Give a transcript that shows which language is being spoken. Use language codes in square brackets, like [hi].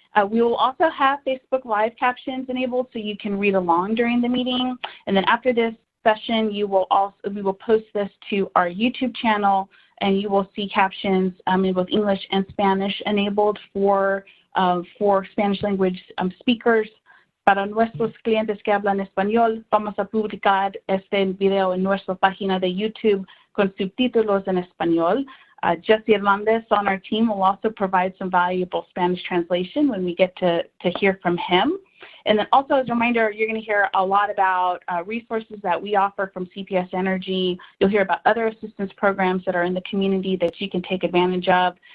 [en] We will also have Facebook Live captions enabled so you can read along during the meeting. And then after this session, we will post this to our YouTube channel, and you will see captions in both English and Spanish enabled for Spanish language speakers. [es] Para nuestros clientes que hablan español, vamos a publicar este video en nuestra página de YouTube con subtítulos en español. [en] Jesse Hernandez on our team will also provide some valuable Spanish translation when we get to hear from him. And then also as a reminder, you're going to hear a lot about resources that we offer from CPS Energy. You'll hear about other assistance programs that are in the community that you can take advantage of.